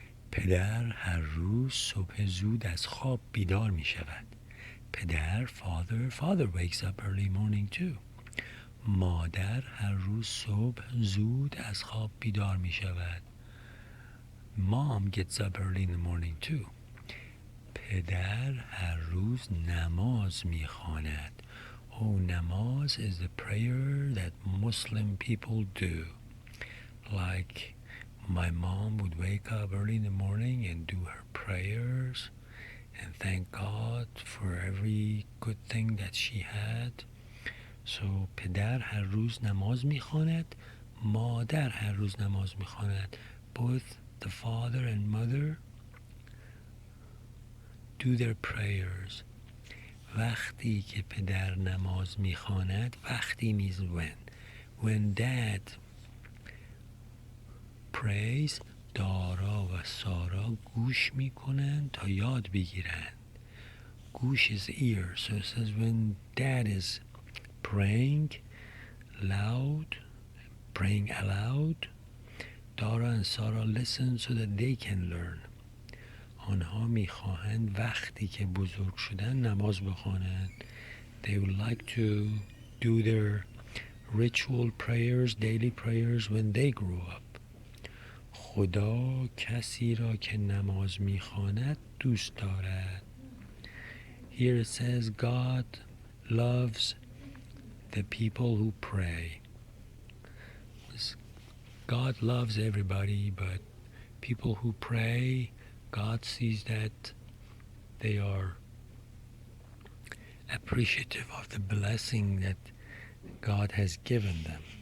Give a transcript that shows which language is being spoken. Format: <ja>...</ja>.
<fa>پدر هر روز صبح زود از خواب بیدار می شود.</fa> <en>پدر, father wakes up early morning too.</en> <fa>مادر هر روز صبح زود از خواب بیدار می شود.</fa> <en>Mom gets up early in the morning too.</en> <fa>پدر هر روز نماز می خواند.</fa> <en>Oh, namaz is the prayer that Muslim people do. Like my mom would wake up early in the morning and do her prayers and thank God for every good thing that she had.</en> <fa>So پدر هر روز نماز میخواند. مادر هر روز نماز میخواند.</fa> <en>Both the father and mother do their prayers.</en> <fa>وقتی که پدر نماز میخواند, وقتی</fa> <en>means when dad prays,</en> <fa>دارا و سارا گوش میکنن تا یاد بگیرن.</fa> <en>گوش is ear, so it says when dad is praying aloud, Dara and Sarah listen so that they can learn.</en> <fa>آنها میخواهند وقتی که بزرگ شدن نماز بخوانند.</fa> <en>They would like to do their ritual prayers, daily prayers when they grew up.</en> <fa>خدا کسی را که نماز میخواند دوست دارد.</fa> <en>Here it says God loves the people who pray. God loves everybody, but people who pray, God sees that they are appreciative of the blessing that God has given them.</en>